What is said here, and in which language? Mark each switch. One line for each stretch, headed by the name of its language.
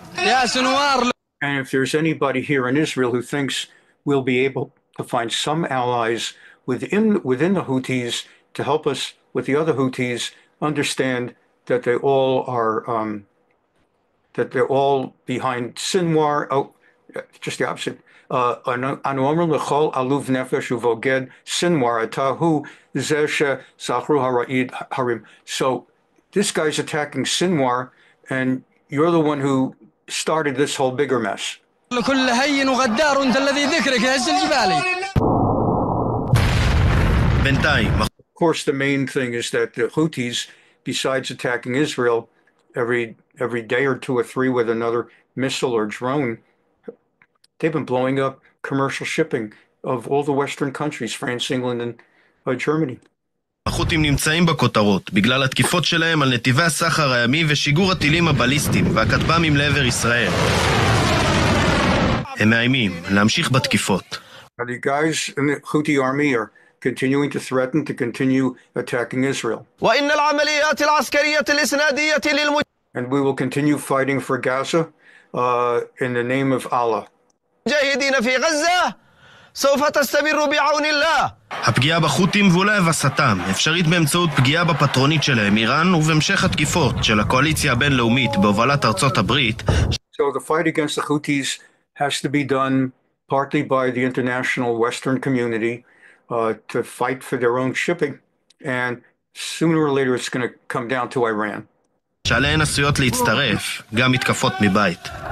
English: And if there's anybody here in Israel who thinks we'll be able to find some allies within the Houthis to help us with the other Houthis, understand that they all are that they're all behind Sinwar. Oh, just the opposite.
Hebrew: אנו אומרים לכל עלוב נפש ובוגד סנוואר, אתה הוא זה שזכרו הרעיד הרים.
English: So this guy's attacking Sinwar, and you're the one who started this whole bigger mess.
Arabic: كل هين وغدار وانت الذي ذكرك هز الجبال.
Hebrew: בינתיים.
English: Of course, the main thing is that the Houthis, besides attacking Israel every day or two or three with another missile or drone, they've been blowing up commercial shipping of all the Western countries, France, England, and Germany.
Hebrew: החות'ים נמצאים בכותרות בגלל התקיפות שלהם על נתיבי הסחר הימי ושיגור הטילים הבליסטיים והכטב"מים לעבר ישראל. הם מאיימים להמשיך בתקיפות.
English: The guys in the Houthi army are continuing to threaten to continue attacking Israel.
Arabic: وإن العمليات العسكرية الإسنادية
English: And we will continue fighting for Gaza in the name of Allah.
Arabic: المجاهدين في غزة سوف تستمر بعون الله.
Hebrew: הפגיעה בחות'ים ואולי הבסתם אפשרית באמצעות פגיעה בפטרונית שלהם איראן ובהמשך התקיפות של הקואליציה הבינלאומית בהובלת ארצות הברית.
English: So the fight against the Houthis has to be done partly by the international Western community to fight for their own shipping, and sooner or later it's going to come down to Iran.
Hebrew: שעליהן עשויות להצטרף גם מתקפות מבית.